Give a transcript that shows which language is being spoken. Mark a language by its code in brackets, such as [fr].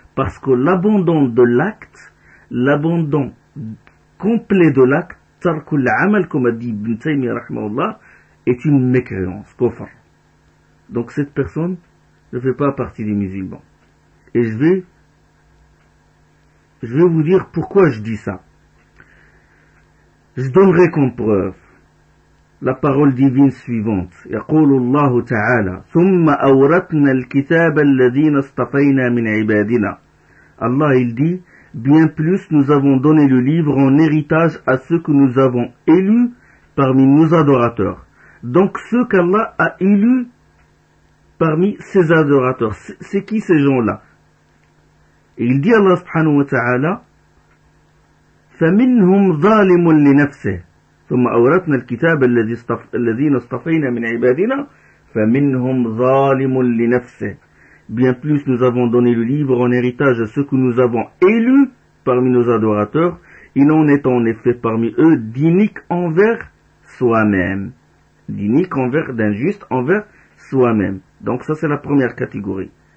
[fr] Parce que l'abandon de l'acte, l'abandon complet de l'acte, tarkul amal, comme a dit Ibn Taymiyyah rahmahullah, est une mécréance, kofar. Donc cette personne ne fait pas partie des musulmans. Et je vais vous dire pourquoi je dis ça. Je donnerai comme preuve la parole divine suivante. [ar] يقول الله تعالى ثم أورثنا الكتاب الذين اصطفينا من عبادنا. [fr] Allah il dit, bien plus nous avons donné le livre en héritage à ceux que nous avons élus parmi nos adorateurs. Donc ceux qu'Allah a élus parmi ses adorateurs. C'est qui ces gens-là? Et il dit Allah subhanahu wa ta'ala, [ar] فمنهم ظالم لنفسه. ثم أورثنا الكتاب الذين اصطفينا من عبادنا فمنهم ظالم لنفسه. [fr] Bien plus nous avons donné le livre en héritage à ceux que nous avons élus parmi nos adorateurs, il en est en effet parmi eux d'iniques envers soi-même. D'iniques envers, d'injustes envers soi-même. Donc ça c'est la première catégorie.